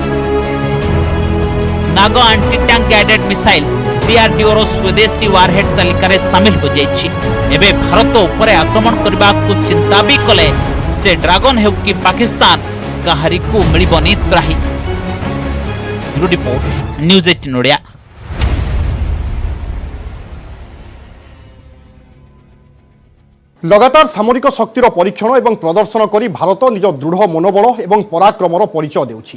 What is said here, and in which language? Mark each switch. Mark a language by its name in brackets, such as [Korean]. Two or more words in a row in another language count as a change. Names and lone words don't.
[Odia] ନାଗ [English] anti tank guided missile [Odia] ଡିଆରଡିଓର ସ୍ୱଦେଶୀ ୱାରହେଡ୍ ତାଲିକାରେ ସାମିଲ ହୋଇଯାଇଛି। ଏବେ ଭାରତ ଉପରେ ଆକ୍ରମଣ କରିବାକୁ ଚିନ୍ତା ବି କଲେ ସେ ଡ୍ରାଗନ ହେଉ କି ପାକିସ୍ତାନ, କାହାରିକୁ ମିଳିବନି ତ୍ରାହି। ରିପୋର୍ଟ ନ୍ୟୁଜ୍ 18 ଓଡ଼ିଆ। ଲଗାତାର ସାମରିକ ଶକ୍ତିର ପରୀକ୍ଷଣ ଏବଂ ପ୍ରଦର୍ଶନ କରି ଭାରତ ନିଜ ଦୃଢ଼ ମନୋବଳ ଏବଂ ପରାକ୍ରମର ପରିଚୟ ଦେଉଛି।